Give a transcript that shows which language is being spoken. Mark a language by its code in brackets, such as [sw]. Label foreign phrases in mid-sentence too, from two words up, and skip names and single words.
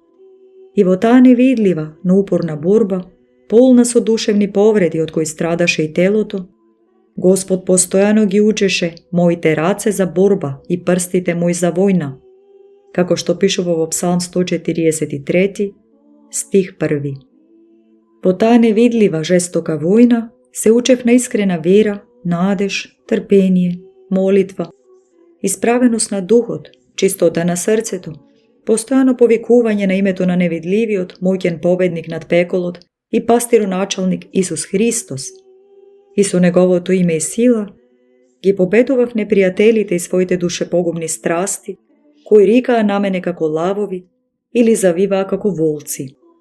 [mk] И во таа невидлива, но упорна борба, полна со душевни повреди од кои страдаше и телото, Господ постојано ги учеше моите раце за борба и прстите мои за војна, како што пишува во Псалм 143, стих 1. Во таа невидлива жестока војна се учев на искрена вера, надеж, трпение, молитва исправеност на духот, чистота на срцето, постојано повикување на името на невидливиот, моќен победник над пеколот и пастироначалник Исус Христос. И со неговото име и сила ги победував непријателите и своите душепогубни страсти, кои рикаа на мене како лавови или завиваа како волци.